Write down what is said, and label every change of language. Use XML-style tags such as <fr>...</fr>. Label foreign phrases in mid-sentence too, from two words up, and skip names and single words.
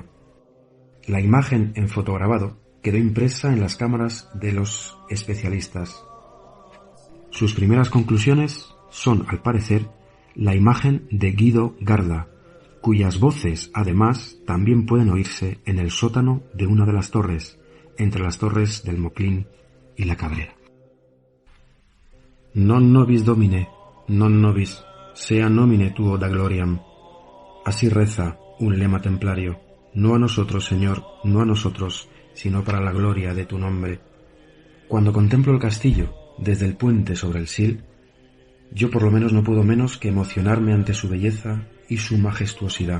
<es>La imagen en fotograbado quedó impresa en las cámaras de los especialistas. Sus primeras conclusiones son, al parecer, la imagen de Guido Garda, cuyas voces, además, también pueden oírse en el sótano de una de las torres, entre las torres del Moclín y la Cabrera.</es> <la>Non nobis Domine, non nobis, sea nomine tuo da gloriam.</la> <es>Así reza un lema templario. No a nosotros, Señor, no a nosotros, sino para la gloria de tu nombre. Cuando contemplo el castillo desde el puente sobre el Sil, yo por lo menos no puedo menos que emocionarme ante su belleza y su majestuosidad.</es>